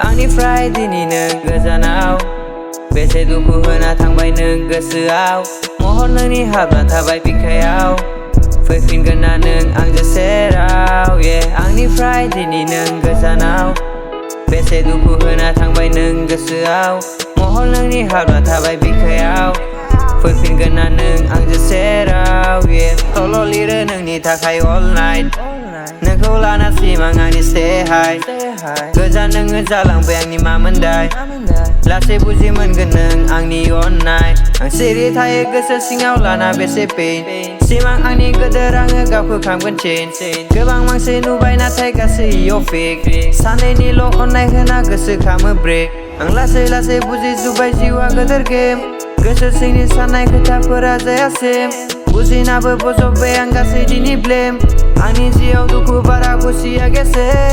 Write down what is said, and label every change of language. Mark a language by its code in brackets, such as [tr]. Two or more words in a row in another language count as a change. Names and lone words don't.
[brx] आंनिफ्राय दिनै नों गोजानाव बेसे दुखु होना थांबाय नों गोसोआव महर नोंनि हाबना थाबाय बिखायाव फैफिनगोनना नों आंजों सेराव आंनिफ्राय दिनै नों गोजानाव बेसे दुखु होना थांबाय नों गोसोआव महर नोंनि हाबना थाबाय बिखायाव फैफिनगोनना नों आंजों सेराव सल' लिरो नोंनि थाखाय [en] all night [brx] नोंखौ लाना सिमां आंनि stay high गोजान नोङो जालांबाय आंनि मामोनदाय लासै बुजि मोनगोन नों आंनि अननाय आं सिरि थायो गोसो सिङाव लाना बेसे पेन सिमां आंनि गोदोर आङो गावखौ खामगोन चेन गोबां मानसि नुबाय नाथाय गासैयाव फेक सानैनिल' अननाय होना गोसो खामो ब्रेक आं लासै लासै बुजिजोब्बाय जिउआ गोदोर गेम गोसो सिंनि साननाय खोथाफोरा जायासै बुजिनाबो बजबबाय आं गासै दिनै ब्लेम आंनि जिउआव दुखु बारा खुसिया गेसे